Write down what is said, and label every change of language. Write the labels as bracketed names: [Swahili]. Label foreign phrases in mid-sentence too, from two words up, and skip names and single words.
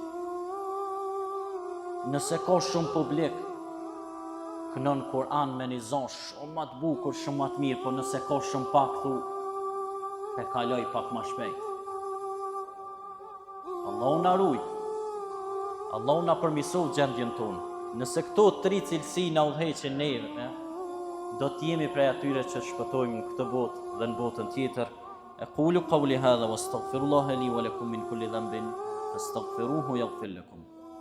[Albanian] Nëse ka shumë publik, kënon Kur'an me një zonë shumë ma të bukur, shumë ma të mirë, po nëse ka shumë pak, thu, e kaloj pak ma shpejt. Allahu na ruaj. Allahu na përmirësoj gjendjen tonë. Nëse këto tri cilësi na udhëheqin neve, do të jemi prej atyre që shpëtojmë në këtë botë dhe në botën tjetër. [Arabic] أقول قولي هذا وأستغفر الله لي ولكم من كل ذنب فاستغفروه يغفر لكم.